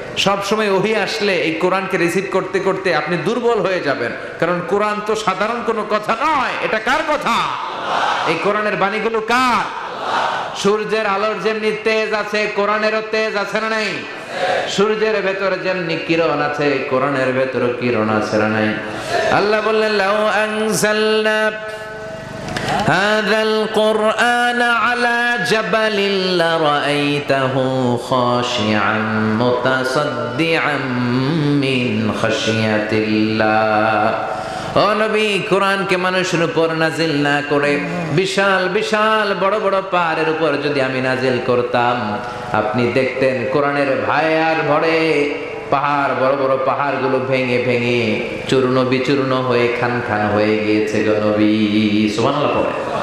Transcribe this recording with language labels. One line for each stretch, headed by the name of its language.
Bangla: সব সময় ওহী আসলে এই কোরআনকে রিসিভ করতে করতে আপনি দুর্বল হয়ে যাবেন, কারণ কোরআন তো সাধারণ কোনো কথা নয়, এটা কার কথা? এই কোরআনের বাণীগুলো কার? সূর্যের আলোর যেমনি তেজ আছে, কোরআনেরও তেজ আছে না নাই? সূর্যের ভেতরে যেমনি কিরণ আছে, কোরআনের ভেতরে কিরণ আছে না নাই? আল্লাহ বললেন,
Arabic: লাউ আনজালনা هذا القرآن على جبل لرأيته خاشعا متصدعا من خشية الله।
Bangla: ও নবী, কোরআনকে মানুষের উপর নাজিল না করে বিশাল বিশাল বড় বড় পাহাড়ের উপর যদি আমি নাজিল করতাম, আপনি দেখতেন কোরআনের ভায়ার ভরে পাহাড়, বড় বড় পাহাড়গুলো ভেঙে ভেঙে চূর্ণ বিচূর্ণ হয়ে খান খান হয়ে গিয়েছে গো নবী। সুবহানাল্লাহ পড়ে।